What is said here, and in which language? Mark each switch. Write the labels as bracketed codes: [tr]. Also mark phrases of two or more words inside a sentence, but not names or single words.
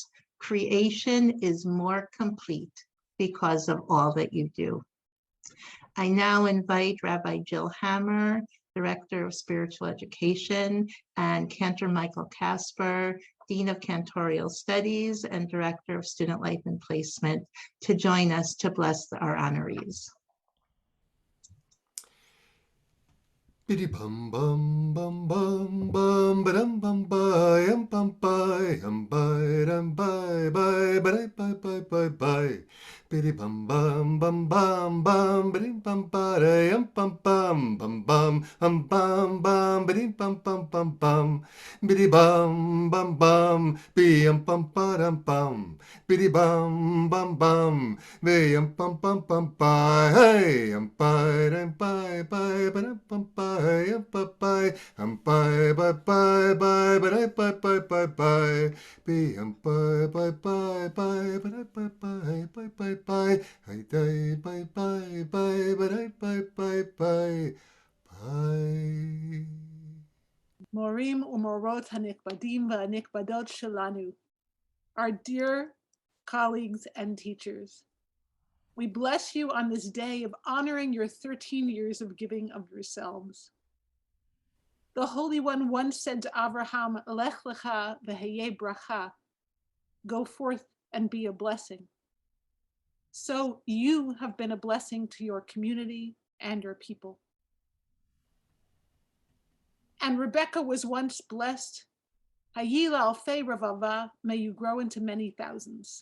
[en] Creation is more complete because of all that you do. I now invite Rabbi Jill Hammer, Director of Spiritual Education, and Cantor Michael Casper, Dean of Cantorial Studies and Director of Student Life and Placement, to join us to bless our honorees. Biddy bum bum bum bum bum ba-dum bum bye bum bye bye dum bye bye bye bye bye bye bye. Biddy bum bum bum bum bum biddy bum bye bum bum bum bum bum biddy bum bum biddy bum bum bum bum biddy bum bum bum bye hey bye bye bye bum bye bye bye bye bye bye bye bye bye bye bye be bye bye bye bye bye bye bye bye bye I die bye bye bye bye bye bye bye bye. [he] מורים ומורות הנכבדים והנכבדות שלנו, [en] our dear colleagues and teachers, we bless you on this day of honoring your 13 years of giving of yourselves. The Holy One once said to Abraham, [he] לך לך והיה ברכה, [en] go forth and be a blessing. So you have been a blessing to your community and your people. And Rebecca was once blessed, [he] היי לאלפי רבבה, [en] may you grow into many thousands.